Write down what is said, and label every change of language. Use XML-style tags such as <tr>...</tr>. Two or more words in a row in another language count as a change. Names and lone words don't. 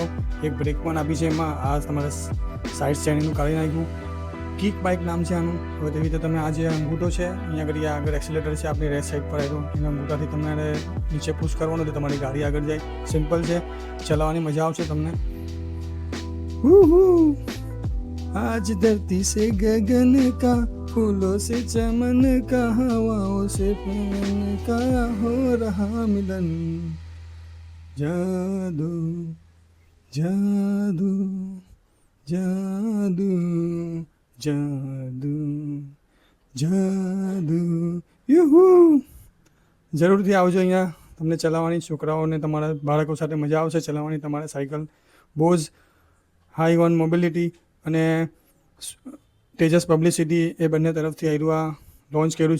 <gu>એક બ્રેક પણ આપી છે એમાં આ તમારે સાઇડ સ્ટેન્ડનું કાઢી નાખ્યું. કિક બાઇક નામ છે આનું. હવે તેવી રીતે તમે આ જે અંગૂઠો છે અહીંયા આગળ આગળ એક્સિલેટર છે આપણી રેસ સાઈડ પર આવ્યો એના અંગૂઠાથી તમારે નીચે પુશ કરવાનું એટલે તમારી ગાડી આગળ જાય. સિમ્પલ છે ચલાવવાની મજા આવશે તમને.</gu> <hi>आज धरती से गगन का फूलों से चमन का हवाओं से पवन का हो रहा मिलन जादू जादू जादू जादू जादू</hi> <gu>યુહુ જરૂરથી આવજો અહીંયા. તમને ચલાવવાની છોકરાઓને તમારા બાળકો સાથે મજા આવશે ચલાવવાની. તમારે સાયકલ બોઝ હાઈ વન મોબિલિટી અને તેજસ પબ્લિસિટી એ બંને તરફથી આવ્યું લોન્ચ કર્યું છે.</gu>